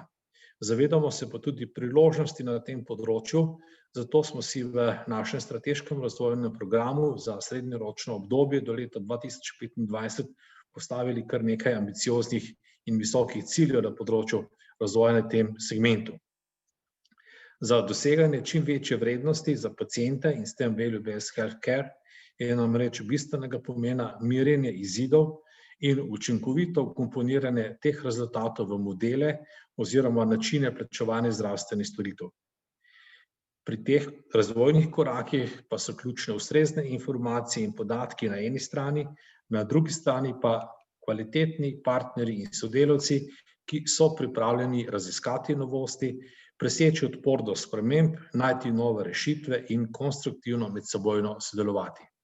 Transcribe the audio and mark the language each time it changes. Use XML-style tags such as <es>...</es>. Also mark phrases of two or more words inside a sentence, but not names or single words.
<sl>Zavedamo se pa tudi priložnosti na tem področju, zato smo si v našem strateškem razvojnem programu za srednjeročno obdobje do leta 2025 postavili kar nekaj ambicioznih in visokih ciljev na področju razvoja na tem segmentu. Za doseganje čim večje vrednosti za paciente in s tem</sl> <en>value-based healthcare</en> <sl>je namreč bistvenega pomena merjenje izidov in učinkovito komponiranje teh rezultatov v modele oziroma načine plačevanja zdravstvenih storitev. Pri teh razvojnih korakih pa so ključne ustrezne informacije in podatki na eni strani, na drugi strani pa kvalitetni partnerji in sodelavci, ki so pripravljeni raziskati novosti, preseči odpor do sprememb, najti nove rešitve in konstruktivno medsebojno sodelovati.</sl>